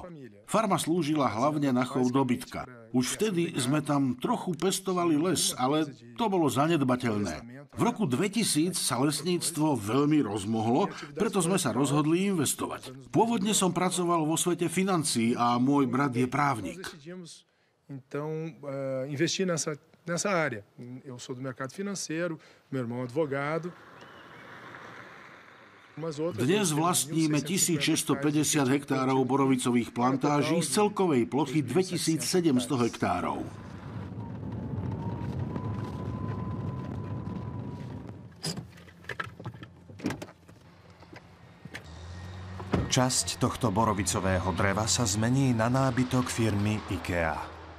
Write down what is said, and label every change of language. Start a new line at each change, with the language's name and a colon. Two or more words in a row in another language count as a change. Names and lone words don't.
Slovak: Farma slúžila hlavne na chov dobytka. Už vtedy sme tam trochu pestovali les, ale to bolo zanedbateľné. V roku 2000 sa lesníctvo veľmi rozmohlo, preto sme sa rozhodli investovať. Pôvodne som pracoval vo svete financií a môj brat je právnik.
Portuguese: Então, investi nessa área. Eu sou do mercado financeiro, meu irmão é advogado.
Slovak: Dnes vlastníme 1650 hektárov borovicových plantáží z celkovej plochy 2700 hektárov. Časť tohto borovicového dreva sa zmení na nábytok firmy IKEA.